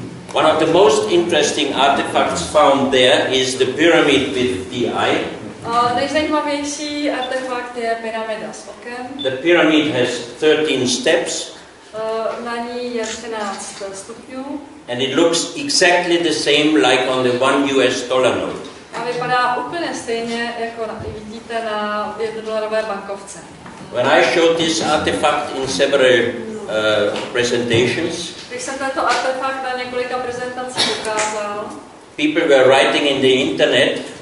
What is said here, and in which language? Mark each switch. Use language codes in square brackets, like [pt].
[en] One of the most interesting artifacts found there is the pyramid with the eye. [cs] Nejzajímavější artefakt je pyramida s okem. [en] The pyramid has 13 steps. [cs] Na ní je 13 stupňů. [en] And it looks exactly the same like on the $1 note. [cs] A vypadá úplně stejně, jako vidíte na $1 bankovce. [en] When I showed this artifact in several presentations, [cs] když jsem tento artefakt na několika prezentacích ukázal, [en] people were writing in the internet,